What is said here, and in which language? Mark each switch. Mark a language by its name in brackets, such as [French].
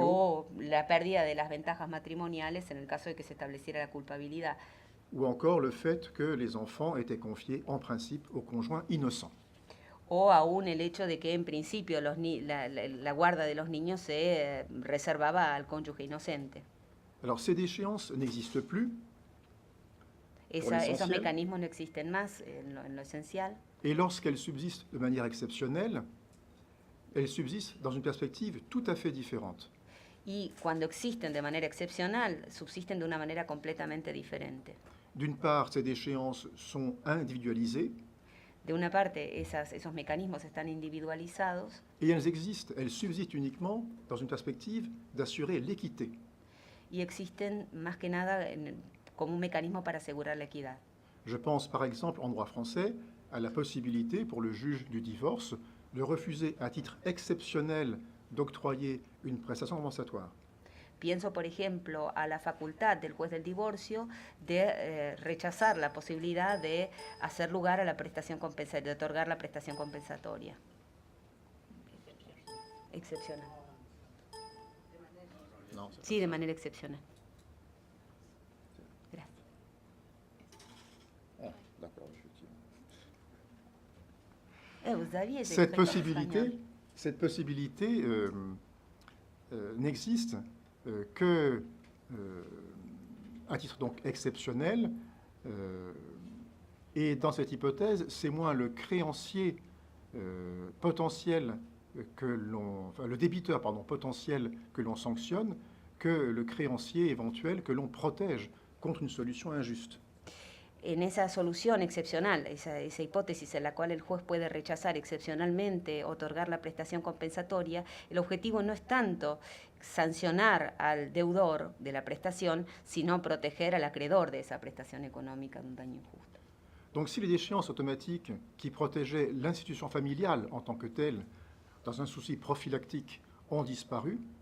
[Spanish] O la pérdida de las ventajas matrimoniales en el caso de que se estableciera la culpabilidad. [French] Ou encore le fait que les enfants étaient confiés en principe au conjoint innocent. [Spanish] O aún el hecho de que en principio la guarda de los niños se reservaba al cónyuge inocente. [French] Alors ces déchéances n'existent plus. [Spanish] Esos mecanismos no existen más en lo esencial. [French] Et lorsqu'elles subsistent de manière exceptionnelle, elles subsistent dans une perspective tout à fait différente. [Spanish] Y cuando existen de manera excepcional, subsisten de una manera completamente diferente. [French] D'une part, ces déchéances sont individualisées. [Spanish] De una parte, esos mecanismos están individualizados. [French] Et elles existent, elles subsistent uniquement dans une perspective d'assurer l'équité. [Spanish] Y existen más que nada como un mecanismo para asegurar la equidad. [French] Je pense par exemple en droit français à la possibilité pour le juge du divorce de refuser à titre exceptionnel d'octroyer une prestation compensatoire. [Spanish] Pienso, por ejemplo, a la facultad del juez del divorcio de rechazar la posibilidad de hacer lugar a la prestación compensatoria, de otorgar la prestación compensatoria. Excepcional. [French] Non, [Spanish] sí, de manera excepcional. Gracias. [French] Ah, d'accord, Vous aviez cette possibilité n'existe que à titre donc exceptionnel Et dans cette hypothèse, c'est moins le créancier potentiel le débiteur potentiel que l'on sanctionne que le créancier éventuel que l'on protège contre une solution injuste. [Spanish] En esa solución excepcional, esa hipótesis en la cual el juez puede rechazar excepcionalmente otorgar la prestación compensatoria, el objetivo no es tanto sancionar al deudor de la prestación, sino proteger al acreedor de esa prestación económica de un daño injusto. [French] Donc si les déchéances automatiques qui protégeaient l'institution familiale en tant que telle, dans un souci prophylactique, ont disparu,